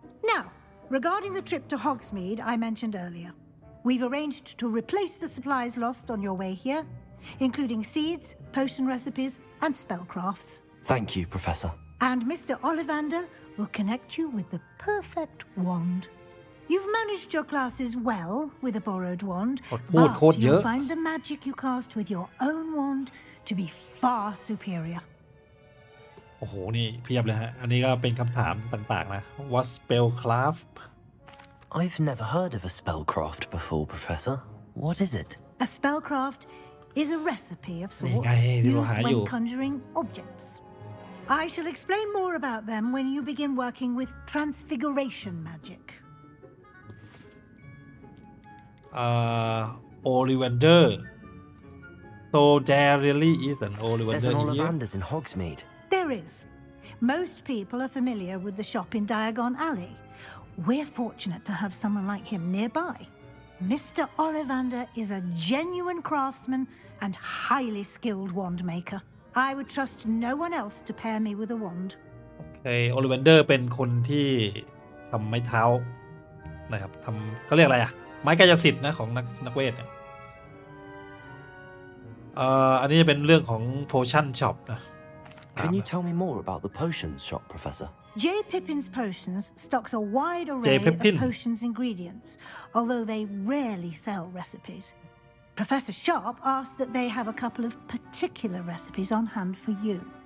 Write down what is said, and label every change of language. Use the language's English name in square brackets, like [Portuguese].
[English] Now, regarding the trip to Hogsmeade I mentioned earlier, we've arranged to replace the supplies lost on your way here, including seeds, potion recipes, and spellcrafts. Thank you, Professor. And Mr. Ollivander will connect you with the perfect wand. You've managed your classes well with a borrowed wand, but you'll find the magic you cast with your own wand to be far superior. [Thai] โอ้โหนี่เพียบเลยฮะอันนี้ก็เป็นคำถามต่างๆนะ [English] What spellcraft? I've never heard of a spellcraft before, Professor. What is it? A spellcraft is a recipe of sorts used when conjuring objects. I shall explain more about them when you begin working with transfiguration magic. Ollivander so there really is an There's Ollivander an here Ollivander's in Hogsmeade. There is. Most people are familiar with the shop in Diagon Alley. We're fortunate to have someone like him nearby. Mr. Ollivander is a genuine craftsman and highly skilled wand maker. I would trust no one else to pair me with a wand. [Thai] โอเค Ollivander เป็นคนที่ทำไม้เท้านะครับทำเขาเรียกอะไรอะไม้กายสิทธิ์นะของนักเวทเนี่ยอันนี้จะเป็นเรื่องของ [English] potion shop [Thai] นะ [English] Can you tell me more about the potions shop, Professor? J. Pippin's Potions stocks a wide array of potions ingredients, although they rarely sell recipes. Professor Sharp asked that they have a couple of particular recipes on hand for you.